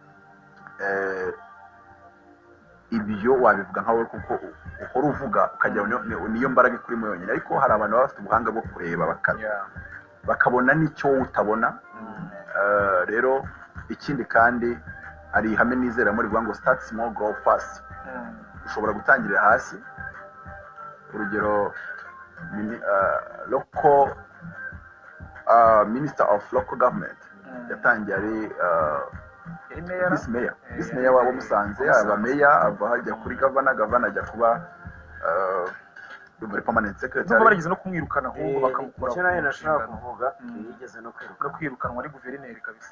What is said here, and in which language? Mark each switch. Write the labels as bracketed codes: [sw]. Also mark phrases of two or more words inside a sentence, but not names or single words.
[rw] ibyo wabivuga nkawe kuko uhora uvuga ukagira niyo mbaraga ikurimo yonyine ariko hari abantu baba bafite ubuhanga bwo kureba bakabona n'icyo wowe utabona rero ikindi kandi hari ihame nizera muri rivuga ngo [en] start small grow fast [rw] ushobora gutangirira hasi urugero [en] local minister of local government [rw] yatangiye ari visi meya wabo Musanze aba meya ava hajya kuri gavana ajya kuba [en] permanent secretary [rw] nubwo barigeze no kumwirukana ahubwo bakamukura icyo nayo nashaka kuvuga yigeze no kwirukanwa ari guverineri kabisa